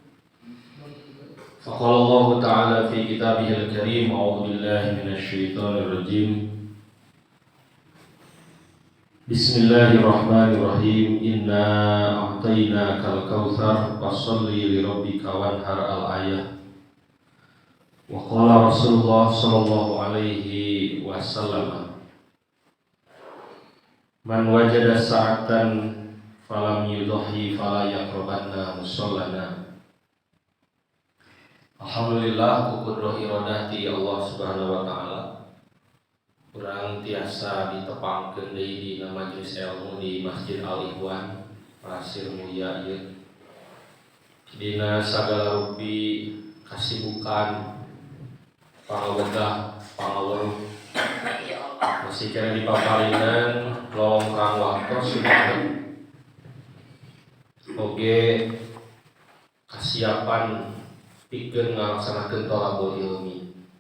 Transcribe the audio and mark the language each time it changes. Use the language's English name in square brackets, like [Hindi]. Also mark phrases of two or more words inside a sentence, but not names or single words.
[Arabic] فقال الله تعالى في كتابه الكريم أعوذ بالله من الشيطان الرجيم بسم الله الرحمن الرحيم إنا أعطيناك الكوثر فصل لربك وانحر الآية وقال رسول الله صلى الله عليه وسلم من وجد ساعة فلم يضحي فلا يقربن مصلنا. [Sundanese] Alhamdulillah kuqudroh irodati Allah [Arabic] سبحانه وتعالى [Sundanese] urang tiasa ditepangkeun deui dina majelis ilmu di Masjid Al-Ikhwan Pasir Mulia ieu. Dina sagala rupi kasibukan pangawegah pangaweruh masih kena dipaparinan lolongkrang waktu sudah oge kasiapan pikeun ngalaksanakeun [Arabic] طلب العلم.